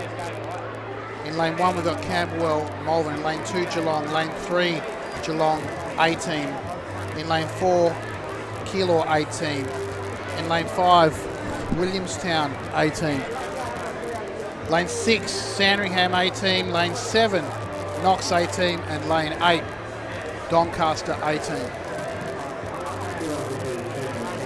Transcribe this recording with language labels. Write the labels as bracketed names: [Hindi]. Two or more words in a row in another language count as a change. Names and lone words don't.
[English] In lane 1 we've got Camberwell, Malvern. In lane 2, Geelong. Lane 3, Geelong, 18. In lane 4, Keilor, 18. In lane 5, Williamstown, 18. Lane 6, Sandringham, 18. Lane 7, Knox, 18. And lane 8, Doncaster, 18.